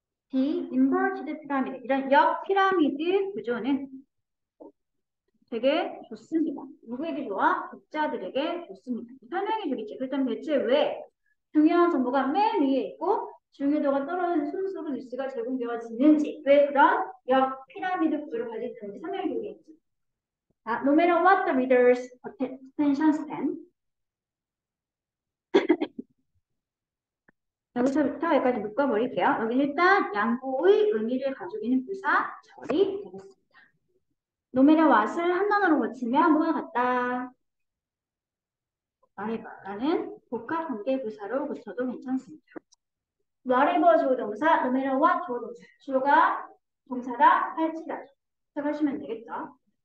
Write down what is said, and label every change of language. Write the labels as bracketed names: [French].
[English] The inverted pyramid, [Korean] 이런 역 피라미드 구조는 되게 좋습니다. 누구에게 좋아? 독자들에게 좋습니다. 설명해 주겠지. 그렇다면 대체 왜 중요한 정보가 맨 위에 있고 중요도가 떨어지는 순서로 뉴스가 제공되어지는지, 왜 그런 역 피라미드 구조를 가지고 있는지 설명해 주겠지. [English] No matter what the reader's attention span, [Korean] 여기서부터 여기까지 묶어버릴게요. 여기 일단 양보의 의미를 가지고 있는 부사 절이 되겠습니다. No matter what을 한 단어로 고치면 뭐가 같다? 말해봐라는 복합 관계 부사로 고쳐도 괜찮습니다. whatever 주어 동사, no matter what 주어 동사. 주어가 동사다 할지라도 생각하시면 되겠죠.